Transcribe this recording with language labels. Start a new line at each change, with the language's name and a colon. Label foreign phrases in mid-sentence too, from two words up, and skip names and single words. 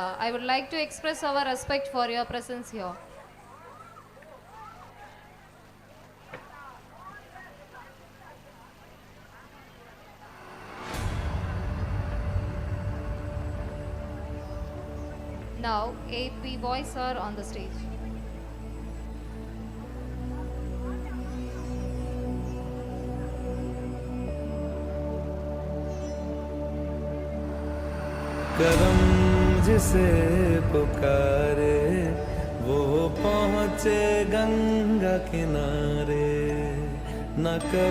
English: I would like to express our respect for your presence here. Now, 8 B-boys are on the stage.
Hindi: करम जिसे पुकारे वो पहुँचे गंगा किनारे, न कर